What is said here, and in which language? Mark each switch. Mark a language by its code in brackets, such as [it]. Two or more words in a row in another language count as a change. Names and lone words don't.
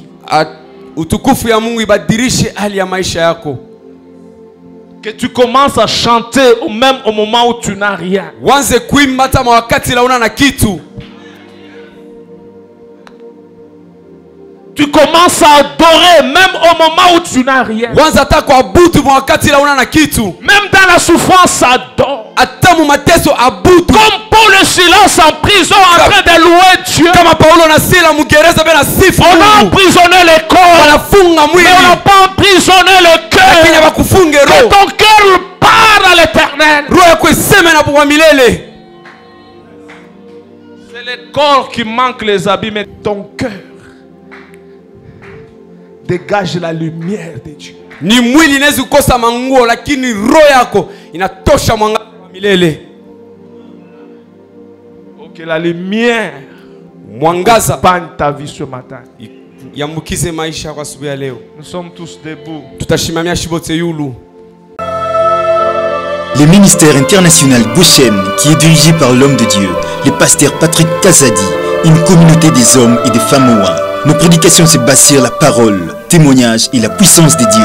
[sw] Utukufu ya Mungu ibadilishe hali ya maisha yako. [fr] Que tu commences à chanter même au moment où tu n'as rien. [sw] Wanze kuimba hata wakati la una na kitu. [fr] Tu commences à adorer même au moment où tu n'as rien. [sw] Wanza hata kuabudu wakati la una na kitu. [fr] Même dans la souffrance, adore. [sw] Hata mu mateso abudu. [fr] Comme Paul le silence en prison en train de louer Dieu. [sw] Kama Paulo na Sila mugereza bena sifu. [fr] On a emprisonné les corps. [sw] Wanafunga mwili. [fr] Mais on n'a pas emprisonné le cœur. [sw] Lakini wakufunge [fr] Que [sw] roho. [fr] ton cœur part à l'éternel. [sw] Roho yako iseme na kwa milele. [fr] C'est le corps qui manque les habits, mais ton cœur dégage la lumière de Dieu. [sw] Ni mwili inaweza kukosa manguo lakini roho yako inatosha mwangaza wa milele. [fr] Que la lumière [sw] mwangaza [fr] baigne ta vie ce matin. [sw] Yambukize maisha kwa asubuhi ya leo. [fr] Nous sommes tous debout. [sw] Tutashimamia shibote yulu. [fr] Le ministère international Goshen, qui est dirigé par l'homme de Dieu, le pasteur Patrick Kazadi, une communauté des hommes et des femmes ouins. Nos prédications se basent sur la parole, témoignage et la puissance de Dieu.